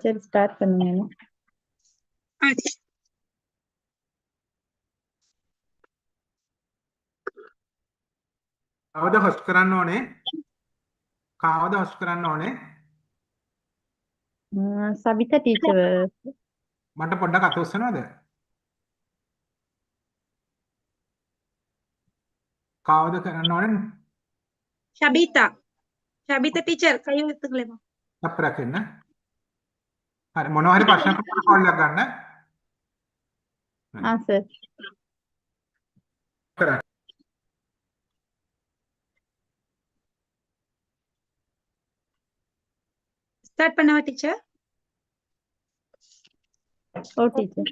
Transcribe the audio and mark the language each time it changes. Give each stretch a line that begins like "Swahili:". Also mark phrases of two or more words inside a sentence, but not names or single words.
English: teacher start
Tamil: பண்ணுங்க.
Sinhala: කවද හොස්ට් කරන්න ඕනේ? කවද හොස්ට් කරන්න ඕනේ?
Tamil: சபிதா டீச்சர்
Sinhala: මට පොඩ්ඩක් අත උස්සනවද? කවද කරන්න ඕනේ?
Tamil: ஷபிதா டீச்சர் கை வைத்துக்கலாமா?
Sinhala: අප්පරක් වෙන්න. හරි මොනවා හරි ප්‍රශ්නයක් කෝල් එකක් ගන්න.
Tamil: சார்
Sinhala: කරන්න.
Tamil: ஸ்டார்ட் பண்ணவா டீச்சர்? ஓ டீச்சர்